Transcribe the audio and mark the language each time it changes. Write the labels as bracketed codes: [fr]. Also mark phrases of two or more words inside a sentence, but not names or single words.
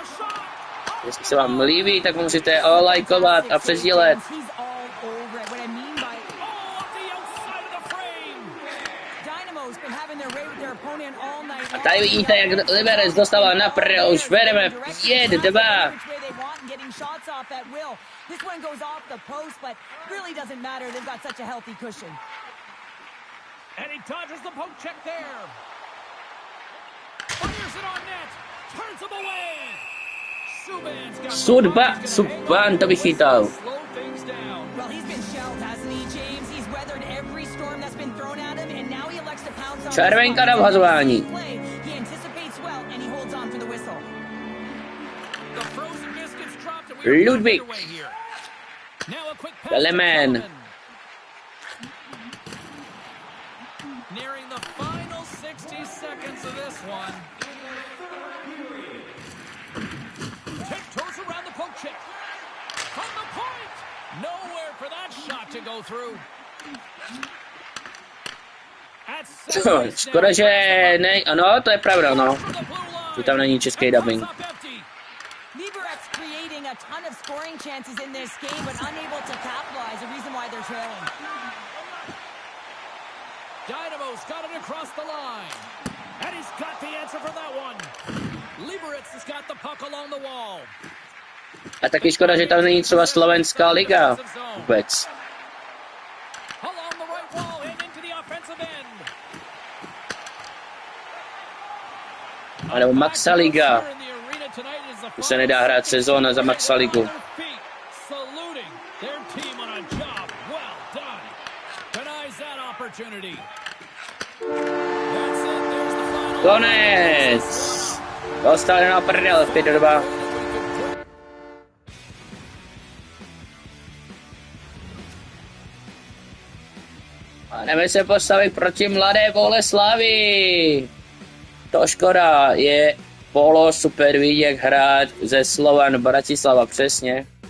[cs] Jestli se vám líbí, tak musíte lajkovat a přesdílet. A tady vidíte, jak Liberec dostává na prdel, už vedeme 5-2. [en] And he dodges the poke check there. Fires it on net. Turns him away. [cs] Subban to vychytal. [en] Well, he's been shelled, hasn't he, James? He's weathered every storm that's been thrown at him, and now he elects to pounce on [cs] Červenka na vhazování. [en] He anticipates well, and he holds on for the whistle. The frozen biscuits dropped, and we Ludwig. Now a quick pass. Dalaman. Nearing the final 60 seconds of this one. Tiptoes around the poke check. From the point. Nowhere for that shot to go through. [cs] Škoda, že ne... Ano, to je pravda, no. Že tam není český dubbing. [en] Liberec's creating a ton of scoring chances in this game, but unable to capitalize, the reason why they're trailing. Dynamo's got it across the line. And he's got the answer for that one. Liberec has got the puck along the wall. [cs] A taky škoda, že tam není třeba slovenská liga. Vůbec. [en] Along the right wall and into the offensive end. [cs] A nebo Maxa Liga. Tu se nedá hrát sezóna za Maxa Ligu. [en] Saluting their team on a job well done. Denies that opportunity. That's it. There's the final. [cs] Konec. Dostali na prdel, 5-2. A jdeme se postavit proti Mladé Boleslavi. To škoda, je polo super vidět, jak hrát ze Slovan Bratislava, přesně.